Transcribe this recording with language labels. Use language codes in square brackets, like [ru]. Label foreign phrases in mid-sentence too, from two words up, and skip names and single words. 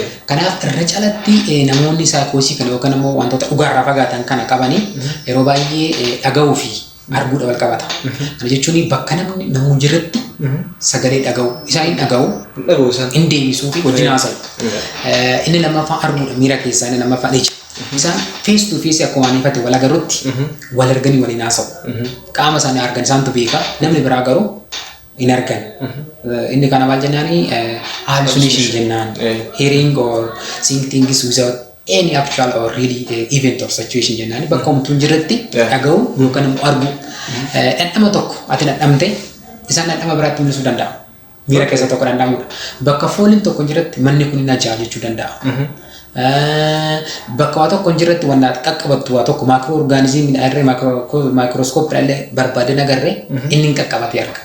[om] Kanaaf irra caalatti namoonni saayikoosii kana yookaan immoo wantoota dhugaarraa fagaatan kana qabanii yeroo baay'ee dhaga'uu fi arguudha wal qabata. Kana jechuun bakka namoonni jirratti sagalee dhaga'u isaan dhaga'u hin deebisuu fi wajjin haasa'u. Inni lammaffaa arguudha miira keessaa inni lammaffaa ija. Isaan [en] face to face [om] akkuma waan ifate wal agarrutti wal arganii waliin haasa'u. Qaama isaanii argan isaantu beeka namni biraa garuu hin argan. Inni kana maal jennaani hallucination jennaan. [en] Hearing or seeing things without any actual or really event or situation [om] jennaani bakka homtuun jirratti dhaga'u yookaan immoo argu. Dhandhama tokko ati dhandhamte isaan dhandhama biraatti mul'isuu danda'a. Miira keessa tokko dhandhamuudha. Bakka fooliin tokko jiratti manni kun hin ajaa'iba jechuu danda'a. Bakka waa tokko jirratti wanna qaqqabattu waa tokko maakiroo orgaanizimii irree maakirooskooppii illee barbaadeen agarree inni hin qaqqabatee arga.